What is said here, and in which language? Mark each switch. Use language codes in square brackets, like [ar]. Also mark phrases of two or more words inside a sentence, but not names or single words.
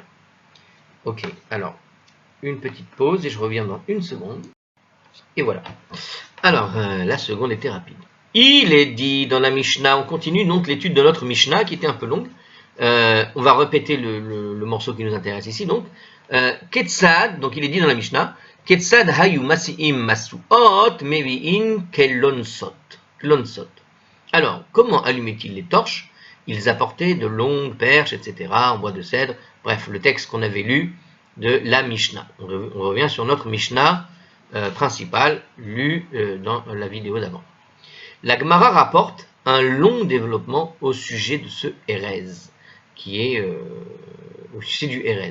[fr] Ok, alors, une petite pause, et je reviens dans une seconde. Et voilà. Alors, la seconde était rapide. Il est dit dans la Mishnah, on continue donc l'étude de notre Mishnah qui était un peu longue. On va répéter le morceau qui nous intéresse ici. Donc, Ketsad, donc il est dit dans la Mishnah, [he] כיצד היו משיאין משואות מביאין כלונסאות. [fr] Alors, comment allumaient-ils les torches? Ils apportaient de longues perches, etc., en bois de cèdre. Bref, le texte qu'on avait lu de la Mishnah. On revient sur notre Mishnah principal lu dans la vidéo d'avant. La Gemara rapporte un long développement au sujet de ce Erez, qui est au sujet du Erez.